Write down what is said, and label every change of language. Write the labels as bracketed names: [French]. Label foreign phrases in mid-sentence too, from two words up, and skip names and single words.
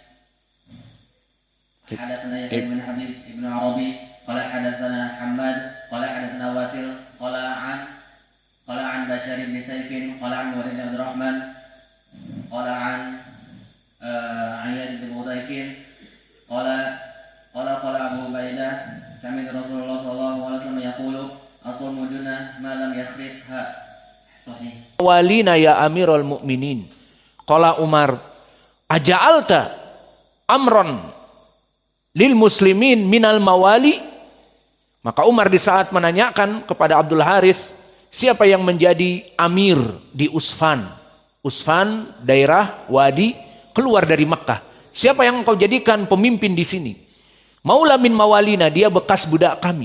[Arabic] ابن حبيب ابن عربي قال حدثنا حماد قال حدثنا واصل قال عن بشار بن سيف قال عن الوليد بن عبد الرحمن قال عن عياض بن حديق قال أبو عبيدة سمع رسول الله صلى الله عليه وسلم يقول الصوم جنة ما لم يخرقها صحيح. وليّنا يا أمير المؤمنين. قال عمر أجعلت أمرا للمسلمين من الموالي? [Indonesian] Maka Umar di saat menanyakan kepada Abdul Harith, siapa yang menjadi amir di Usfan? Usfan daerah Wadi keluar dari Makkah. Siapa yang engkau jadikan pemimpin di sini? [Arabic] مولى من موالينا, [Indonesian] dia bekas budak kami.